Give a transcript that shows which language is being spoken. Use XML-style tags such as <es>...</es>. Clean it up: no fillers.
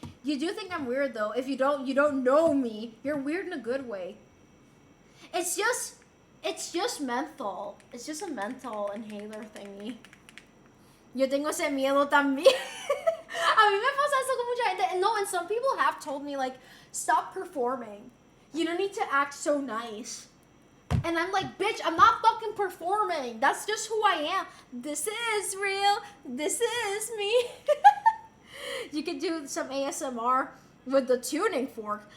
<en>You do think I'm weird, though. If you don't know me. You're weird in a good way. It's just mental. It's just a mental inhaler thingy.</en> <es>Yo tengo ese miedo también. A mí me pasa eso con mucha gente.</es> <en>No, and some people have told me, like, stop performing. You don't need to act so nice. And I'm like, bitch, I'm not fucking performing. That's just who I am. This is real. This is me. You can do some ASMR with the tuning fork.</en>